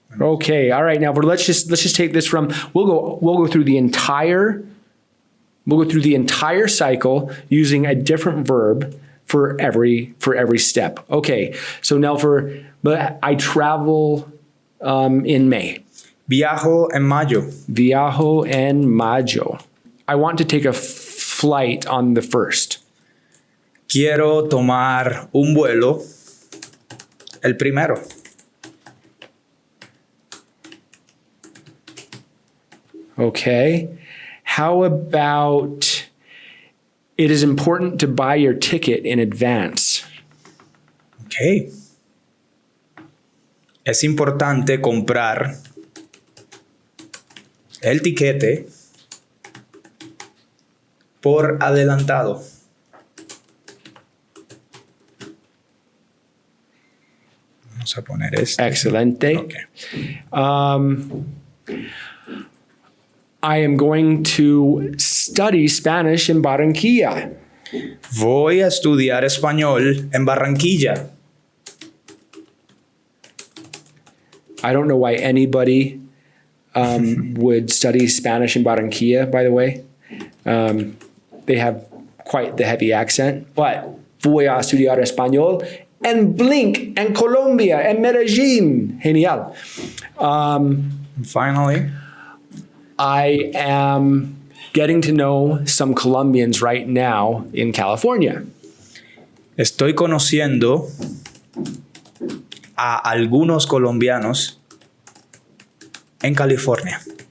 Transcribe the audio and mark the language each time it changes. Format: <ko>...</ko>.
<en>Okay, all right. Now let's just take this from we'll go through the entire cycle using a different verb for every step. Okay. So now but I travel in May.</en> <es>Viajo en mayo. Viajo en mayo.</es> <en>I want to take a flight on the 1st.</en> <es>Quiero tomar un vuelo el primero.</es> <en>Okay. How about it is important to buy your ticket in advance? Okay.</en> <es>Es importante comprar el tiquete por adelantado. Vamos a poner esto. Excelente.</es> <en>Okay. I am going to study Spanish in Barranquilla.</en> <es>Voy a estudiar español en Barranquilla.</es> <en>I don't know why anybody would study Spanish in Barranquilla, by the way. They have quite the heavy accent, but</en> <es>voy a estudiar español en Blink, en Colombia, en Medellín. Genial.</es> <en>Finally, I am getting to know some Colombians right now in California.</en> <es>estoy conociendo a algunos colombianos en California.</es>